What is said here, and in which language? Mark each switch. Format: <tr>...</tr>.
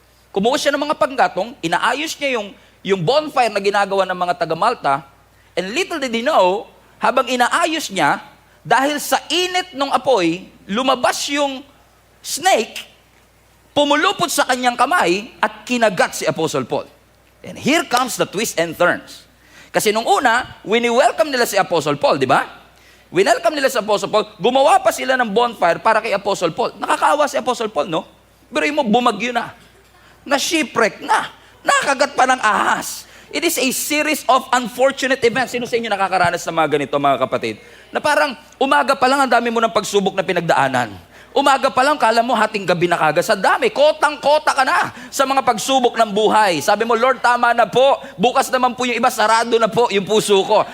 <tl>Kumuha siya ng mga panggatong, inaayos niya yung bonfire na ginagawa ng mga taga-Malta,</tl> <en>and little did he know,</en> <tl>habang inaayos niya, dahil sa init ng apoy, lumabas yung snake, pumulupot sa kanyang kamay, at kinagat si Apostle Paul.</tl> <en>And here comes the twist and turns.</en> <tl>Kasi nung una, wini-welcome nila si Apostle Paul, di ba? Winelcome nila si Apostle Paul, gumawa pa sila ng bonfire para kay Apostle Paul. Nakakaawa si Apostle Paul, no? Pero mo, bumagyo na shipwreck na, nakagat pa ng ahas.</tl> <en>It is a series of unfortunate events.</en> <tl>Sino sa inyo nakakaranas ng mga ganito, mga kapatid? Na parang umaga pa lang ang dami mo ng pagsubok na pinagdaanan. Umaga pa lang, kala mo hating gabi na kagad. Sa dami, kotang-kota ka na sa mga pagsubok ng buhay. Sabi mo, Lord, tama na po. Bukas naman po yung iba, sarado na po yung puso ko.</tl>